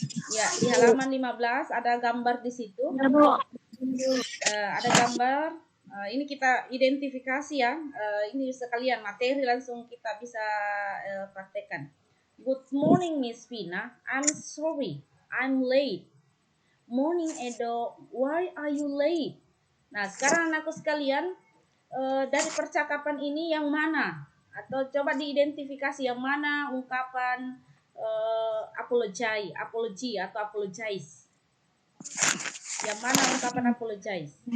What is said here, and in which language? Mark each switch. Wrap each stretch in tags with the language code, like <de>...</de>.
<id>Ya, di halaman 15 ada gambar di situ. Ada gambar. Ini kita identifikasi ya. Ini sekalian materi langsung kita bisa praktekkan.</id> <en>Good morning Miss Vina. I'm sorry, I'm late. Morning Edo, why are you late?</en> <id>Nah, sekarang anakku sekalian, dari percakapan ini yang mana? Atau coba diidentifikasi yang mana ungkapan apology atau apologize. Yang mana ungkapan apologize?</id>